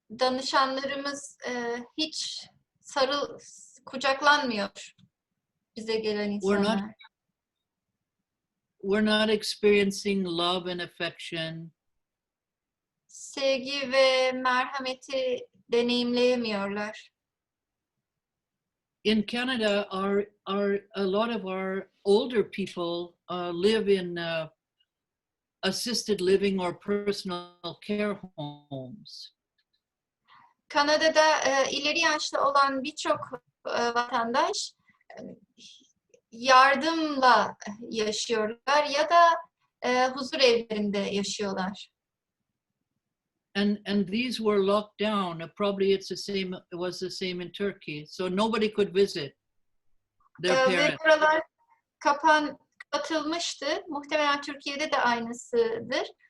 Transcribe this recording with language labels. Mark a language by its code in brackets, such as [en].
[tr] danışanlarımız hiç kucaklanmıyor bize gelen insanlar. [en] We're not experiencing love and affection. [tr] Sevgi ve merhameti deneyimleyemiyorlar. [en] In Canada, a lot of our older people live in assisted living or personal care homes. [tr] Kanada'da ileri yaşlı olan birçok vatandaş yardımla yaşıyorlar ya da huzur evlerinde yaşıyorlar. [en] And these were locked down. Probably it was the same in Turkey. So nobody could visit their parents. [tr] Ve buralar kapatılmıştı. Muhtemelen Türkiye'de de aynısıdır.